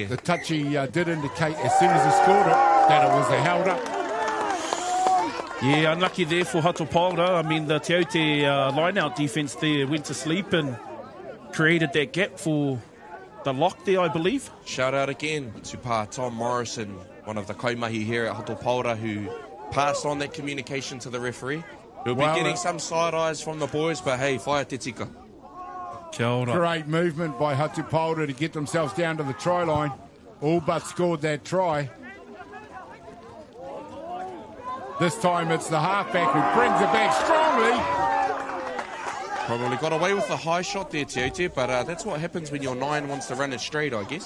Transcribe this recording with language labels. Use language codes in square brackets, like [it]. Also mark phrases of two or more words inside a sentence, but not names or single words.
[en] The touchy did indicate as soon as he scored it that it was a held up. Yeah, unlucky there for Hato Pāora. I mean, the Te Aute line-out defence there went to sleep and created that gap for the lock there, I believe. Shout out again to Pa Tom Morrison, one of the kaimahi here at Hato Pāora, who passed on that communication to the referee. He'll be getting some side eyes from the boys, but hey, [mi] whaia te tika. [en] Kia ora. Great movement by Hato Pāora to get themselves down to the try line. All but scored that try. This time it's the halfback who brings it back strongly. Probably got away with the high shot there, Tiote, but that's what happens when your 9 wants to run it straight, I guess.